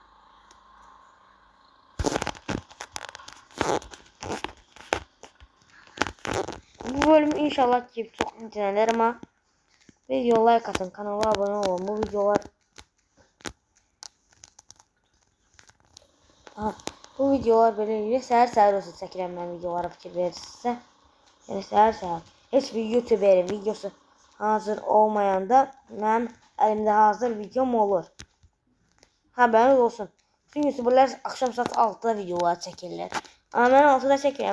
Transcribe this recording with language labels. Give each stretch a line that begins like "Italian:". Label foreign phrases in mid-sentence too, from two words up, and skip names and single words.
Turkish: Bu bölüm inşallah ki çok incelener ama video like atın, kanala abone olun. Bu videolar bu videolar böyle
Azerbaijani: səhər olsa çəkirəm mən videolara fikir verirsinizsə. Yəni səhər heç bir YouTuberin videosu hazır olmayanda mənim əlimdə hazır videom olur.
Turkish: Haberiniz olsun.
Azerbaijani: Bütün YouTuberlər axşam saat 6'da videolar çəkirlər. Amma mən 6'da çəkirəm.